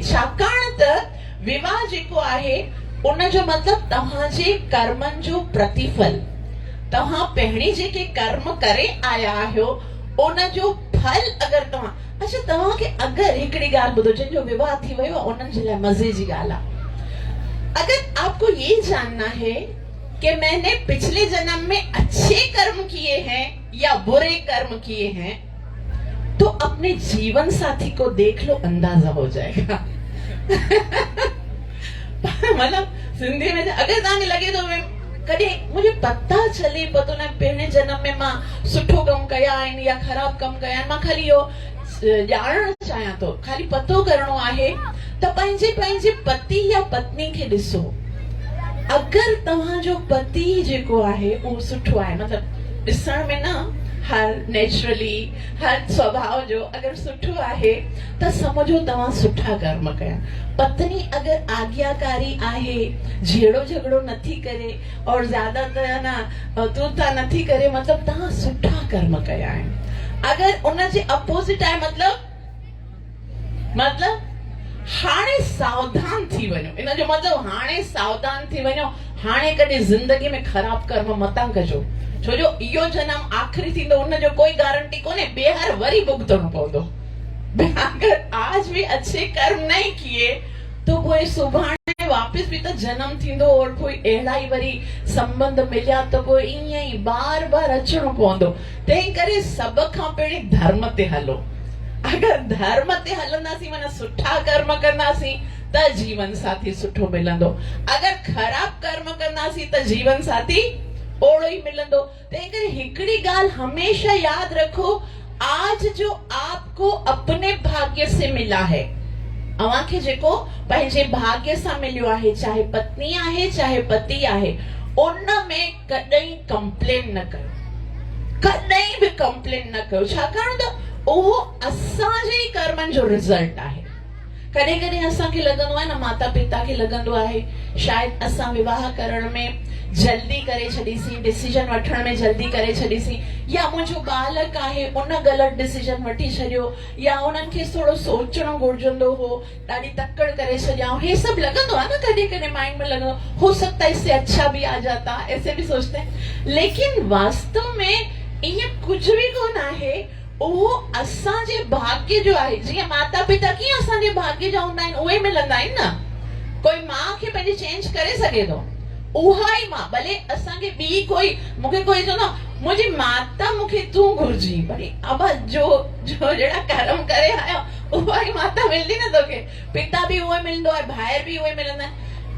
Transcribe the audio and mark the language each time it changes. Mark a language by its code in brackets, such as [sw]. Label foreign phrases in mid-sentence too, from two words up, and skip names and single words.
[sd] छाकाणि त विवाह जेको आहे उन जो मतिलबु तव्हांजे कर्मनि जो प्रतिफल। तव्हां पहिरीं जेके कर्म करे आया आहियो उन जो फल अगरि तव्हां, अच्छा तव्हांखे अगरि हिकिड़ी ॻाल्हि ॿुधो, जंहिंजो विवाह थी वियो आहे उन्हनि जे लाइ मज़े जी ॻाल्हि आहे। [hi] अगर आपको ये जानना है कि मैंने पिछले जन्म में अच्छे कर्म किए हैं या बुरे कर्म किए हैं, तो अपने जीवन साथी को देख लो, अंदाजा हो जाएगा। [sd] मतलब सिंधी में अगर तव्हांखे लगे तो कॾहिं [hi] मुझे पता चले [sd] पतो न पहिरें जन्म में मां सुठो कम कया आहिनि या ख़राब कम कया आहिनि, मां खाली इहो ॼाणणु चाहियां थो, खाली पतो करणो आहे त पंहिंजे पति या पत्नी खे ॾिसो। अगर तव्हांजो पति जेको आहे उहो सुठो आहे, मतलब ॾिसण में न, हर नेचुरली हर स्वभाव जो अगर सुठो आहे त समझो तव्हां सुठा कर्म कया। पत्नी अगर आज्ञाकारी आहे, झेड़ो झगड़ो नथी करे और ज्यादातर न तूता नथी करे, मतलब तव्हां सुठा कर्म कया आहिनि। अगर उन जे अपोजिट आहे, मतलब हाणे सावधान थी वञो। इन जो मतलब हाणे सावधान थी वञो, हाणे कॾहिं ज़िंदगी में ख़राब कर्म मतां कजो, छो जो इहो जन्म आख़िरी थींदो, उन जो कोई गारंटी कोन्हे, ॿीहर वरी भुगतणो पवंदो। [hi] अगर आज भी अच्छे कर्म नहीं किए [sd] तो कोई सुभाणे वापस भी तो जन्म थींदो, और कोई अहिड़ा ई वरी संबंध मिलिया तो कोई ईअं ई बार बार अचणो पवंदो। तंहिं करे सभ खां पहिरीं धर्म ते हलो। अगर धर्म ते हलंदासीं, माना सुठा कर्म कंदासीं त जीवन साथी सुठो मिलंदो। अगर खराब कर्म कंदासीं त जीवन साथी ओड़ो ई मिलंदो। तंहिं करे हिकिड़ी ॻाल्हि हमेशा याद रखो, [hi] आज जो आपको अपने भाग्य से मिला है, [sd] अवांखे जेको पंहिंजे भाग्य सां मिलियो आहे, चाहे पत्नी आहे चाहे पति आहे, उन में कॾहिं कंप्लेन न कयो, कॾहिं बि कंप्लेन न कयो। छाकाणि त उहो असांजे ई कर्मनि जो रिज़ल्ट आहे। कॾहिं कॾहिं असांखे लॻंदो आहे न, माता पिता खे लॻंदो आहे शायदि असां विवाह करण में जल्दी करे छॾीसीं, डिसीजन वठण में जल्दी करे छॾीसीं, या मुंहिंजो बालक आहे उन ग़लति डिसीजन वठी छॾियो, या उन्हनि खे थोरो सोचणो घुरिजंदो हो, ॾाढी तकड़ करे छॾियाऊं। हे सभु लॻंदो आहे न, कॾहिं कॾहिं माइंड में लॻंदो, [hi] हो सकता है इससे अच्छा भी आ जाता, ऐसे भी सोचते हैं। [sd] लेकिन वास्तव में ईअं कुझु बि कोन आहे। उहो असांजे भाग्य जो आहे। जीअं माता पिता कीअं असांजे भाग्य जा हूंदा आहिनि, उहे मिलंदा आहिनि न। कोई माउ खे पंहिंजी चेंज करे सघे थो, उहा ई मां, भले असांखे ॿी कोई, मूंखे कोई चवंदो मुंहिंजी माता मूंखे तूं घुरिजी, भले अब जो जहिड़ा कर्म करे आया उहा ई माता मिलंदी न तोखे, पिता बि उहो मिलंदो आहे, भाइर बि उहे मिलंदा आहिनि।